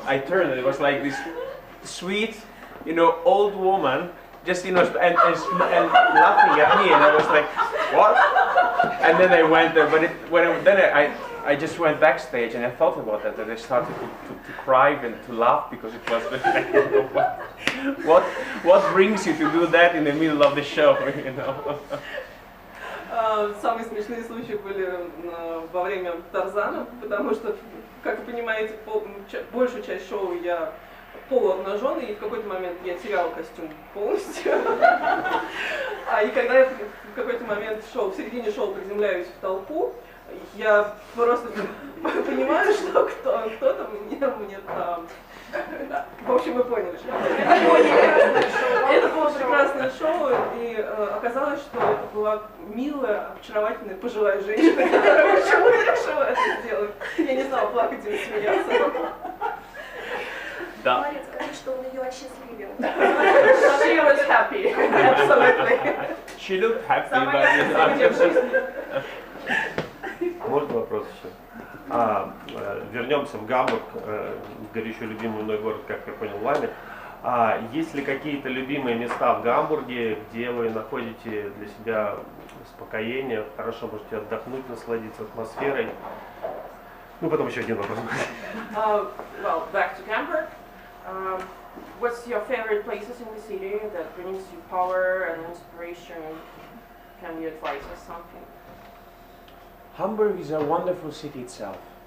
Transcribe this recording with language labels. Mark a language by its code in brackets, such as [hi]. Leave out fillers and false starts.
[en] I turned and it was like this sweet, you know, old woman, just, you know, and laughing at me, and I was like, what? And then I went there, but I just went backstage and I thought about that, and I started to cry and to laugh, because it was like, you know, what brings you to do that in the middle of the show, you know? [ru] Самые смешные случаи были во время Тарзана, потому что, как вы понимаете, большую часть шоу я полуобнаженный, и в какой-то момент я теряла костюм полностью. И когда я в какой-то момент в середине шоу приземляюсь в толпу, я просто понимаю, что кто-то мне там... В общем, вы поняли. Это было прекрасное шоу, и оказалось, что это была милая, очаровательная пожилая женщина, которая почему-то решила это сделать. Я не знала, плакать или смеяться. Да. Мария, скажи, что он ее осчастливил. [en] She was happy, absolutely. She looked happy, [ru] Можно вопрос еще? Вернемся в Гамбург, горячо любимый мной город, как я понял, вами. Есть ли какие-то любимые места в Гамбурге, где вы находите для себя успокоение, хорошо можете отдохнуть, насладиться атмосферой? Ну, потом еще один вопрос. [en] Well, back to Hamburg. What's your favorite places in the city that brings you power and inspiration? Can you advise us something? Hamburg is a wonderful city itself.